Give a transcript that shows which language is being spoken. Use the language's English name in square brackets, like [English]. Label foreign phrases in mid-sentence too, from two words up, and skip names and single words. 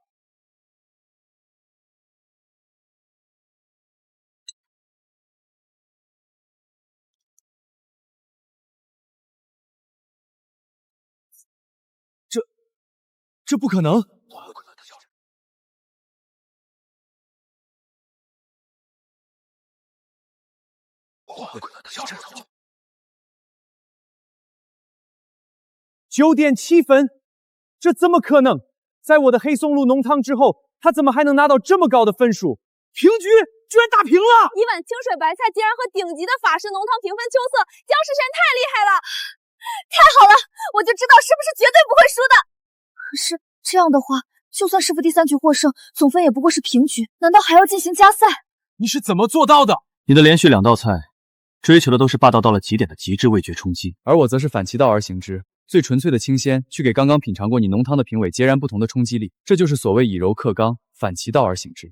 [Chinese] 這不可能！9.7分，這怎麼可能？在我的黑松露濃湯之後，他怎麼還能拿到這麼高的分數？平局，居然打平了！一碗清水白菜竟然和頂級的法式濃湯平分秋色，江世臣太厲害了！太好了，我就知道師父是絕對不會輸的。可是這樣的話，就算師父第3局獲勝，總分也不過是平局，難道還要進行加賽？你是怎麼做到的？你的連續2道菜，追求的都是霸道到了極點的極致味覺衝擊，而我則是反其道而行之。最純粹的清鮮，去給剛剛品嘗過你濃湯的評委截然不同的衝擊力，這就是所謂以柔克剛，反其道而行之。